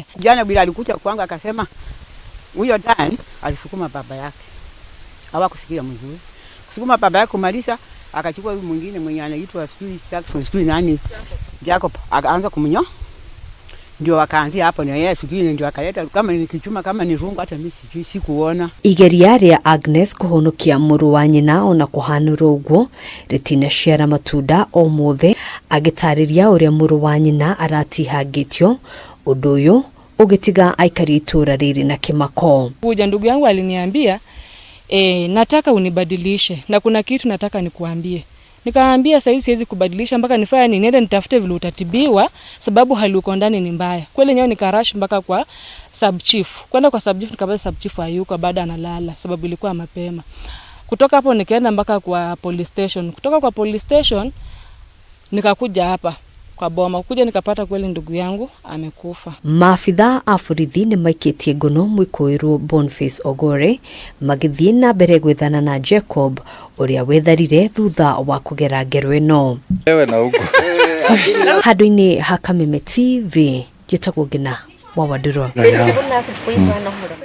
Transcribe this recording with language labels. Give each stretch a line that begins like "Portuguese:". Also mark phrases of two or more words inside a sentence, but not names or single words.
Swahili: Jana bila alikuja kwangu akasema huyo Dan alisukuma baba yake. Hawakusikia mzuri. Kusukuma baba yake kumaliza, akachukua huyu mwingine mwenye anaitwa Jackson nani? Jacob akaanza kumnyo. Ndio wakaanzia hapo na yeye sijui ndio akaleta kama ni kichuma kama ni rungu, hata mimi sijui sikuona.
Kikuyu: Igeria rĩa Agnes kuhonokia muru wa nyina ona kuhanũra ũguo ritinacera matunda o mothe, agitariria uria muru wa nyina aratihangĩtio, ũndũ ũyũ ũgĩtiga aikari itũra rĩrĩ na kĩmako.
Swahili: Kuja ndugu yangu aliniambia nataka unibadilishe na kuna kitu nataka nikuambie. Nikaambia sasa siwezi kubadilisha mpaka nifanye nini, nenda nitafute vile utatibiwa sababu hali uko ndani ni mbaya. Kweli nyao nikarash mpaka kwa
English: sub chief.
Swahili: Kwenda kwa
English: sub chief
Swahili: nikapata
English: sub chief
Swahili: hayuko, baada analala sababu ilikuwa mapema. Kutoka hapo nikaenda mpaka kwa
English: police station.
Swahili: Kutoka kwa
English: police station
Swahili: nikakuja hapa kwa boma. Kuja nikapata kweli ndugu yangu amekufa.
Kikuyu: Maafitha a borithi ni maikitie ngono mwikuirwo Boniface Ogore magithie na mbere gwethana na Jacob uria wetharire thutha wa kugera ngero ino.
Swahili: Ewe na huko.
Kikuyu: Handũ-inĩ ha Kameme TV, njĩtagwo Ngina wa Wandũrwo.